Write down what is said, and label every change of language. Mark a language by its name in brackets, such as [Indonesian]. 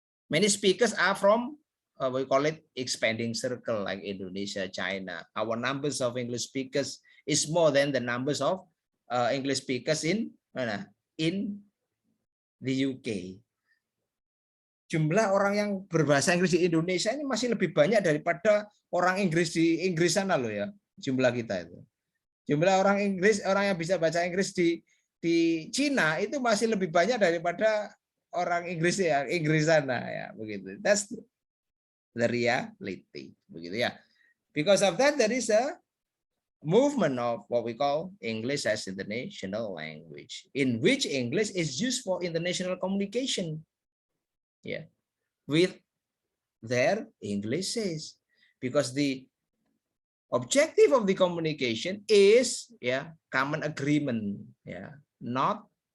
[English] Many speakers are from we call it expanding circle, like Indonesia, China. Our numbers of English speakers is more than the numbers of English speakers in the UK. [Indonesian] Jumlah orang yang berbahasa Inggris di Indonesia ini masih lebih banyak daripada orang Inggris di Inggris sana loh ya. Jumlah kita itu. Jumlah orang Inggris, orang yang bisa baca Inggris di di Cina itu masih lebih banyak daripada orang Inggris ya, Inggris sana ya, begitu. [English] That's the reality, [Indonesian] begitu ya. [English] Because of that, there is a movement of what we call English as international language, in which English is used for international communication, yeah, with their Englishes, because the objective of the communication is common agreement, not